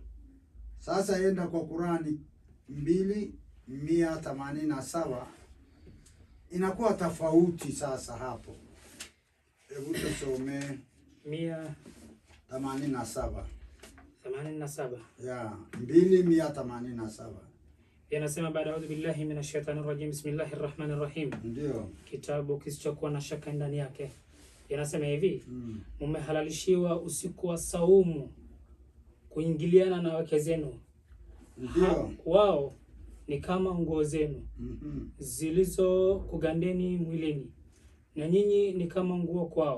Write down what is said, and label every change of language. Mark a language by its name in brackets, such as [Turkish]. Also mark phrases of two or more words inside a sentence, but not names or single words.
[Swahili] Sasa enda kwa Qurani 2:187 inakuwa tofauti sasa hapo. Hebu tusome 187. 87. Ya, 2:187. Yanasema baada [Arabic] أعوذ بالله من الشيطان الرجيم بسم الله الرحمن الرحيم. [Swahili] Ndio. Kitabu kisichokuwa na shaka ndani yake. Yanasema hivi, mumehalalishiwa usiku wa saumu kuingiliana na wake zenu Ndio. Wao ni kama nguo zenu zilizokugandeni mwilini, na nyinyi ni kama nguo kwao.